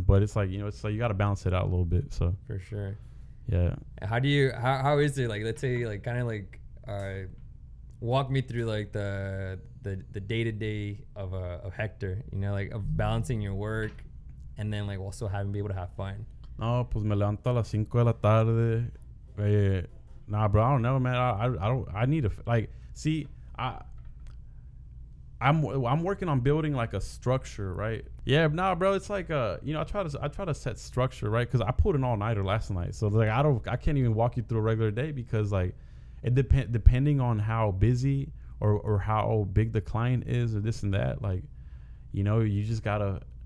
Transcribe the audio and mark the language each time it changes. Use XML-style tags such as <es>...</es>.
<en>But it's like, you know, it's like you got to balance it out a little bit. So for sure. Yeah. How is it, like, let's say, like, kind of like walk me through like the day-to-day of Hector, you know, like of balancing your work and then like also having be able to have fun.</en> <es>No, pues me levanto a las 5 de la tarde.</es> <en>Nah, bro, I don't know, man. I need to, like, see, I'm working on building like a structure, right? Yeah, nah, bro, it's like you know, I try to set structure, right? Because I pulled an all-nighter last night, so like I can't even walk you through a regular day because like it depending on how busy or how big the client is or this and that, like, you know, you just gotta.</en>